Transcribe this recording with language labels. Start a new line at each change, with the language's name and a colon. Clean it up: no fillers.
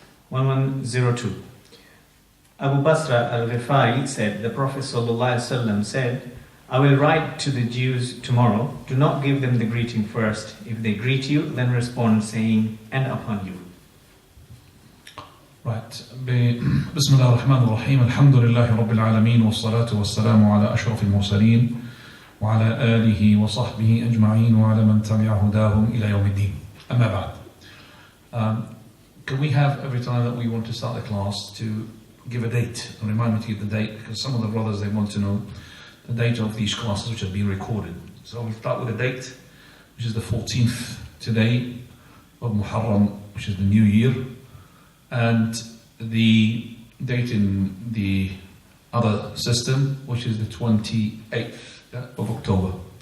English: 1102. Abu Basra al-Ghifari said, the Prophet ﷺ said, I will write to the Jews tomorrow, do not give them the greeting first. If they greet you, then respond saying, and upon you. Right.
Arabic: بسم الله الرحمن الرحيم الحمد لله رب العالمين والصلاة والسلام على أشرف المرسلين وعلى آله وصحبه أجمعين وعلى من تبع هداهم إلى يوم الدين أما بعد.
English: Can we have, every time that we want to start the class, to give a date and remind me to give the date, because some of the brothers, they want to know the date of these classes which have been recorded. So we'll start with the date, which is the 14th today of Muharram, which is the new year, and the date in the other system, which is the 28th of October.